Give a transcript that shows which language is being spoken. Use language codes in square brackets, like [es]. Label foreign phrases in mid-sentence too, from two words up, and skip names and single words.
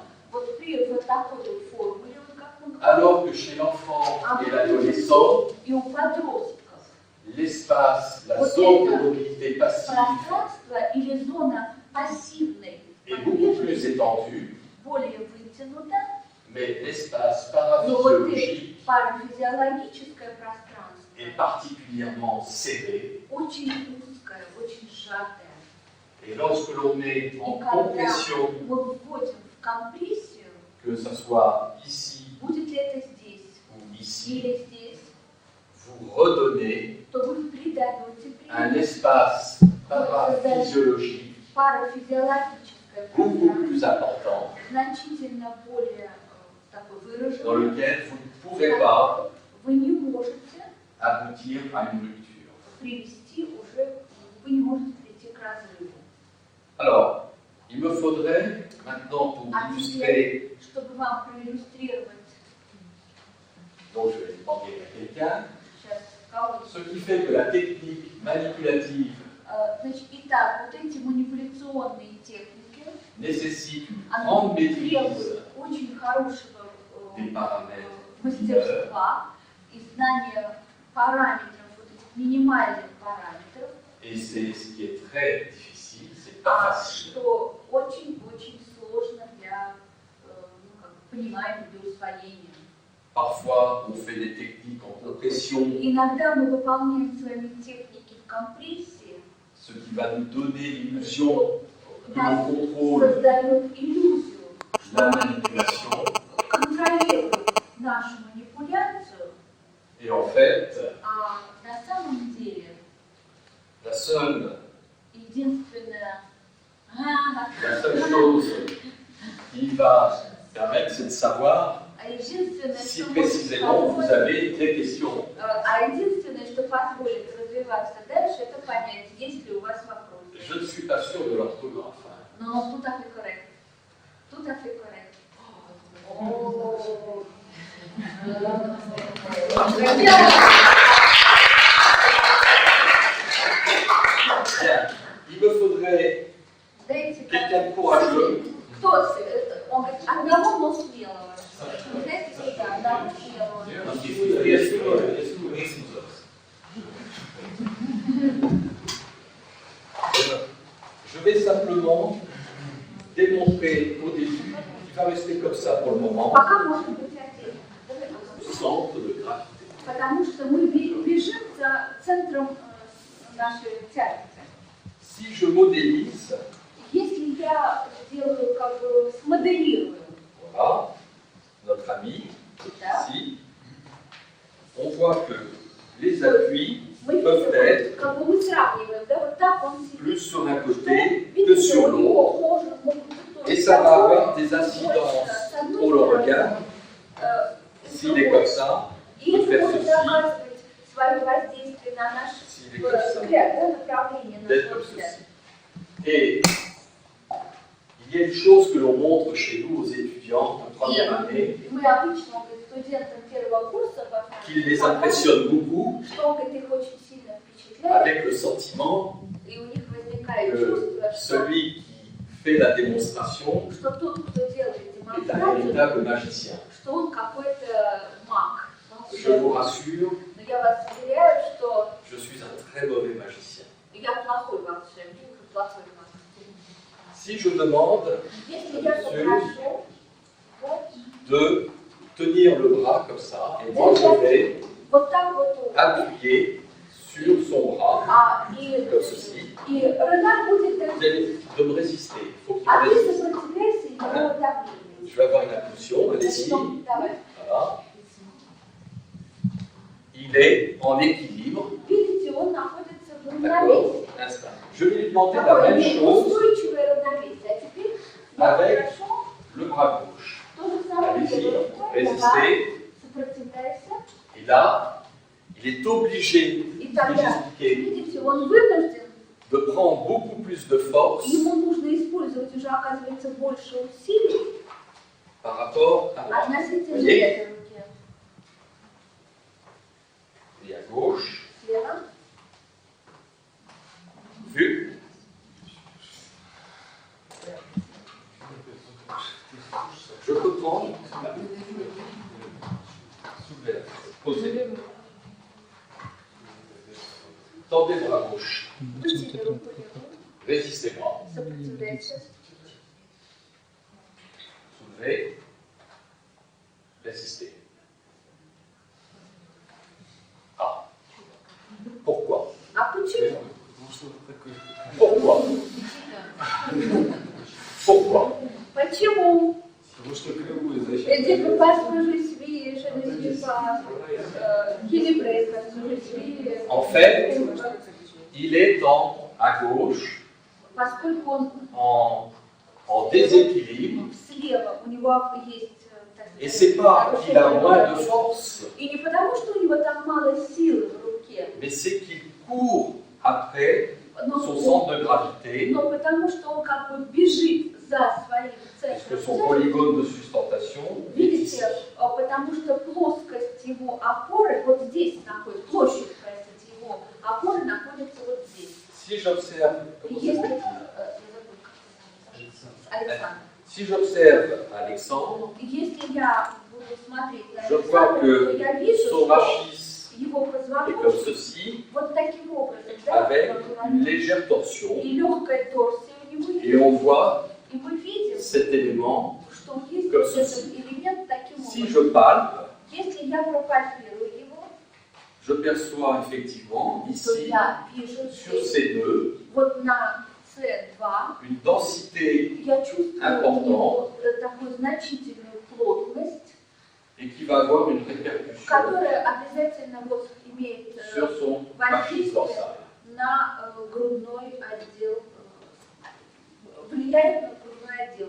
[ru] вот при вот такой вот формуле, вот как мы говорим, [fr] Alors que chez l'enfant et l'adolescent, [ru] и у подростков [fr] l'espace, la [ru] Вот [fr] zone de [ru] это [fr] mobilité passive [ru] пространство или зона пассивной [fr] est beaucoup plus [ru] подвижности [fr] étendue, [ru] более вытянута, [fr] mais l'espace [ru] но вот это [fr] paraphysiologique [ru] парафизиологическое пространство [fr] est particulièrement serré. [ru] очень узкое, очень сжатое. [fr] Et lorsque l'on est [ru] И [fr] en [ru] когда [fr] compression, [ru] мы вводим в компрессию, [fr] que ce soit ici [ru] будет ли это здесь [fr] ou ici, [ru] или здесь, [fr] vous redonnez [ru] то вы придаете [fr] un espace paraphysiologique [ru] парафизиологическое [fr] beaucoup [ru] пространство, [fr] plus important [ru] значительно более такой [fr] dans [ru] выраженное, [fr] lequel vous ne pourrez pas [ru] вы не можете [fr] aboutir à une rupture. [ru] привести уже, вы не можете прийти к разрыву. [fr] Alors, il me faudrait maintenant pour illustrer, [ru] Чтобы вам проиллюстрировать [fr] donc je vais demander à quelqu'un, [ru] сейчас кого-то. [fr] ce qui fait que la technique manipulative [ru] Значит, итак, вот эти манипуляционные техники, [fr] nécessite une [ru] они [fr] grande maîtrise [ru] требуют очень хорошего [fr] des paramètres [ru] мастерства и знания параметров, вот этих минимальных параметров, [fr] et c'est ce qui est très difficile, c'est pas facile. [ru] что очень-очень сложно для понимания, для усвоения. [fr] Parfois, on fait des techniques en compression, [ru] Иногда мы выполняем с вами техники в компрессии, [fr] ce qui va nous donner l'illusion que l'on [ru] нас [fr] contrôle [ru] создает иллюзию, [fr] la manipulation. [ru] контролирует нашу манипуляцию, [fr] Et en fait, [ru] а на самом деле [fr] la seule [ru] единственное, [fr] chose qui va permettre, c'est de savoir [ru] единственное, [fr] si [ru] что [fr] précisément vous [ru] может [fr] avez des questions. [ru] единственное, что позволит развиваться дальше, это понять, есть ли у вас вопросы. [fr] Je ne suis pas sûr de l'orthographe. Но tout à fait correct. Tout à fait correct. Bien. Il me faudrait quelqu'un de courageux. [ru] Кто это? Он говорит, одного, но смелого. Знаете, да, одного смелого. [fr] Je vais simplement démontrer au début, qui va rester comme ça pour le moment, [ru] Пока может быть отдельно. [fr] le centre de gravité. [ru] Потому что мы бежим за центром нашей тяжести. [fr] Si je modélise, [ru] Если я сделаю, как бы смоделирую, [fr] voilà, notre ami, [ru] да, [fr] ici, on voit que les appuis [ru] мы [fr] peuvent être [ru] как бы мы сравниваем, да, вот так он сидит. [fr] plus sur un côté que [ru] Видите, [fr] sur [ru] у [fr] l'autre. [ru] него может быть [fr] Et ça va avoir des incidences pour le regard. S'il est comme ça, [ru] и [fr] peut [ru] это [fr] faire [ru] может [fr] ceci. [ru] оказывать свое воздействие на наш [fr] S'il est comme ça, [ru] взгляд, да, направление [fr] d'être [ru] нашего [fr] comme [ru] взгляда. [fr] ceci. Et il y a une chose que l'on montre chez nous aux étudiants de première année, [ru] Мы обычно студентам первого курса [fr] qui les impressionne beaucoup, [ru] что он говорит, их очень сильно впечатляет, [fr] avec le sentiment [ru] и у них возникает [fr] que [ru] чувство, что [fr] celui qui fait la démonstration [ru] тот, кто делает [fr] est un [ru] демонстрацию, [fr] véritable magicien. [ru] что он какой-то маг. [fr] Je vous rassure, [ru] Но я вас уверяю, что [fr] je suis un très mauvais magicien. [ru] я плохой волшебник, плохой маг. [fr] Si je demande [ru] Если я попрошу, вот, [fr] de tenir le bras comme ça, et moi je vais [ru] вот так вот, [fr] appuyer sur son bras, [ru] и [fr] comme ceci, [ru] Renard будет [fr] vous allez de me résister. Il faut qu'il [ru] А [fr] me [ru] ты [fr] résiste. [ru] сопротивляйся его давлению. [fr] Je vais avoir une impulsion, allez-y. [ru] Ну, давай. [fr] Voilà. Il est en équilibre. [ru] Видите, он находится в [fr] D'accord. [ru] равновесии. [fr] Instant. Je vais lui demander la [ru] Такое [fr] même chose [ru] устойчивое равновесие. А теперь я [fr] avec [ru] хорошо [fr] le bras gauche. [ru] то же самое [fr] Allez-y, [ru] делаю рукой. [fr] résistez. [ru] Давай, сопротивляйся. [fr] Et là, il est obligé, [ru] И [fr] je [ru] тогда, [fr] vais expliquer, [ru] видите, он вынужден, [fr] de prendre beaucoup plus de force [ru] ему нужно использовать уже, оказывается, больше усилий [fr] par rapport à moi. [ru] относительно [fr] Voyez? [ru] этой руки. [fr] Et à gauche, [ru] Слева. [fr] vu. Je peux prendre, soulever la tête, poser. Tendez bras gauche. [ru] Вытяни руку левую. [fr] Résistez-moi. [ru] Сопротивляйся. [fr] Soulevez. Résistez. Ah. Pourquoi? [ru] А почему? [fr] Pourquoi? Pourquoi? [ru] Почему? Потому что кривую защиту. [fr] Эти parce que je suis pas équilibrée, parce que je suis... En fait, il est à gauche, [ru] Поскольку он [fr] en déséquilibre, [ru] слева, у него есть... [fr] et c'est pas qu'il a moins de force, [ru] И не потому, что у него там мало силы в руке, [fr] mais c'est qu'il court après son centre de gravité, [ru] но потому, что он как бы бежит за своим [fr] puisque [ru] центром. [fr] son polygone de sustentation est ici. [ru] Видите, потому что плоскость его опоры вот здесь находится, площадь, простите, его опоры находится вот здесь. [fr] Si j'observe, comment ça [ru] Если, [fr] s'appelle? [ru] Александр, [fr] Si j'observe Alexandre, [ru] если я буду смотреть на [fr] je vois [ru] Александра, [fr] que [ru] то я вижу, [fr] son [ru] что [fr] rachis [ru] его [fr] est comme [ru] позвоночник [fr] ceci, [ru] вот таким образом, да, [fr] avec [ru] как [fr] une [ru] говорится, [fr] légère torsion, [ru] и легкая торсия у него [fr] et [ru] есть, [fr] on voit [ru] и мы видим, [fr] cet élément. [ru] что он есть [fr] comme [ru] вот этот [fr] ceci. [ru] элемент таким [fr] Si [ru] образом. [fr] je palpe, [ru] Если я пропальпирую его, [fr] je perçois effectivement [ru] то [fr] ici, [ru] я вижу [fr] sur [ru] здесь, [fr] ces deux, [ru] вот на C2, [fr] une densité [ru] я чувствую [fr] Important. [ru] у него такую значительную плотность, [fr] et qui va avoir une répercussion [ru] которая обязательно вот имеет [fr] sur son rachis dorsal. [ru] на грудной отдел, влияет на грудной отдел.